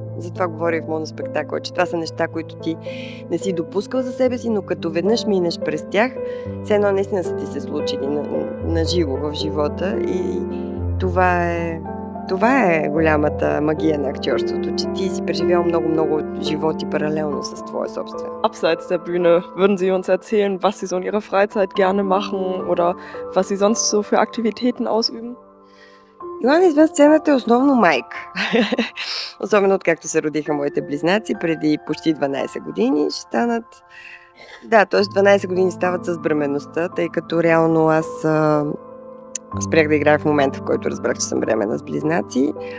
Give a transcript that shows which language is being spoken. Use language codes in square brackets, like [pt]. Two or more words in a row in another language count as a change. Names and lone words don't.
[bg] Затова говоря и в моноспектакъл, че това са неща, които ти не си допускал за себе си, но като веднъж минеш през тях, все едно наистина са ти се случили на живо в живота и това е голямата магия на актьорството, че ти си преживял много животи паралелно с твоя собствен. [de] Abseits der Bühne, würden Sie uns erzählen, was Sie so in Ihrer Freizeit gerne machen oder was Sie sonst so für Aktivitäten ausüben? [bg] Йоана извън сцената е основно майка. Особено откакто се родиха моите близнаци, преди почти 12 години ще станат. Да, т.е. 12 години стават с бременността, тъй като реално аз спрях да играя в момента, в който разбрах, че съм бременна с близнаци.